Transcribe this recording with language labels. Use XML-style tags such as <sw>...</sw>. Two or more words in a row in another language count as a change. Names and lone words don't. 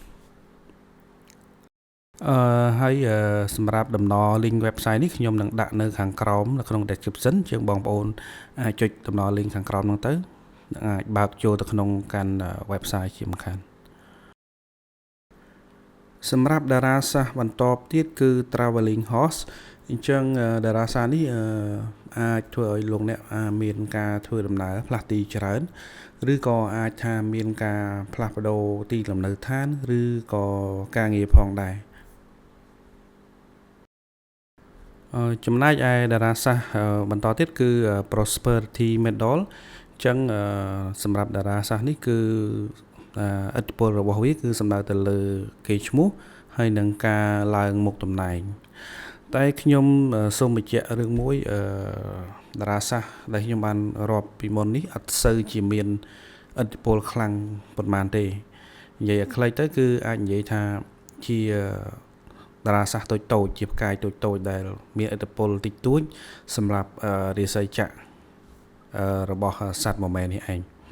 <km>ហើយសម្រាប់ដំណ link website នេះខ្ញុំនឹងដាក់នៅខាងក្រោមនៅក្នុង description ជាងបងប្អូនអាចចុចដំណ link ខាងក្រោមហ្នឹងទៅអាចបើកចូលទៅក្នុងកាន់ website ជាមិនខាន សម្រាប់តារាសាស្ត្របន្តទៀតគឺ</km> <en>traveling horse</en> <km>អញ្ចឹងតារាសាស្ត្រនេះអាចធ្វើឲ្យលោកអ្នកមានការធ្វើដំណើរផ្លាស់ទីច្រើនឬក៏អាចថាមានការផ្លាស់ប្ដូរទីលំនៅឋានឬក៏ការងារផងដែរ ចំណែកឯតារាសាស្ត្របន្តទៀតគឺ</km> <en>prosperity medal</en> <km>អញ្ចឹងសម្រាប់តារាសាស្ត្រនេះគឺឥទ្ធិពលរបស់វាគឺសំដៅ ទៅលើគេឈ្មោះហើយនឹងការឡើងមុខតំណែងតែខ្ញុំសូមបញ្ជាក់រឿងមួយតារាសាស្ត្រដែលខ្ញុំបានរាប់ពីមុននេះអត់សូវជាមានឥទ្ធិពលខ្លាំងប៉ុន្មានទេនិយាយឲ្យខ្លីទៅគឺអាចនិយាយថាជាតារាសាស្ត្រតូចៗជាផ្កាយតូចៗដែលមានឥទ្ធិពលតិចតួចសម្រាប់រាសីចក្ររបស់សត្វមមែនេះឯង</km>